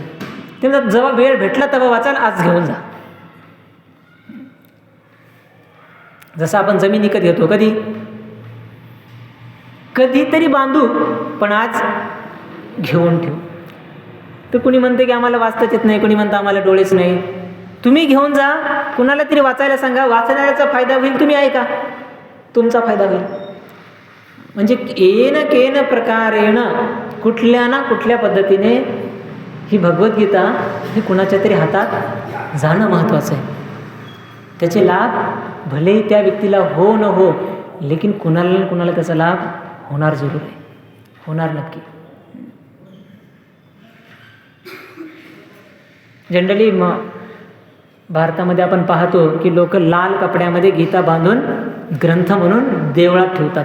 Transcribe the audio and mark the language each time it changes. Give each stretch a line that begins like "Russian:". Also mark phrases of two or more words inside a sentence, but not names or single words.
Marathi: ते म्हणतात जेव्हा वेळ भेटला तेव्हा वाचाल, आज घेऊन जा. जसं आपण जमीन विकत घेतो कधीतरी बांधू पण आज घेऊन ठेवू. तर कुणी म्हणते की आम्हाला वाचताच येत नाही, कुणी म्हणतं आम्हाला डोळेच नाही. तुम्ही घेऊन जा, कुणाला तरी वाचायला सांगा, वाचणाऱ्याचा फायदा होईल, तुम्ही ऐका, तुमचा फायदा होईल. म्हणजे
Sanskrit: येन केन प्रकारेण
Marathi: कुठल्या ना कुठल्या पद्धतीने ही भगवद्गीता ही कुणाच्या तरी हातात जाणं महत्त्वाचं आहे. त्याचे लाभ भलेही त्या व्यक्तीला हो न हो, लेकिन कुणाला ना कुणाला त्याचा लाभ होणार जरूर आहे, होणार नक्की. जनरली भारतामध्ये आपण पाहतो की लोक लाल कपड्यामध्ये गीता बांधून ग्रंथ म्हणून देवळात ठेवतात.